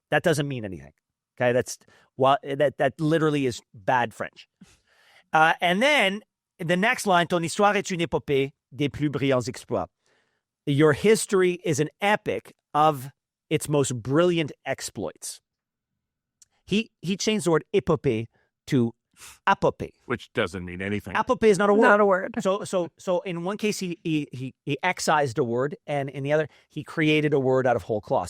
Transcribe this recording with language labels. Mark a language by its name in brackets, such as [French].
[English] That doesn't mean anything. Okay, that literally is bad French. And then the next line, [French] ton histoire est une épopée des plus brillants exploits. [English] Your history is an epic of its most brilliant exploits. He changed the word épopée to [French] apopée. [English] Which doesn't mean anything. Apopée is not a word. Not a word. So in one case, he excised a word, and in the other, he created a word out of whole cloth.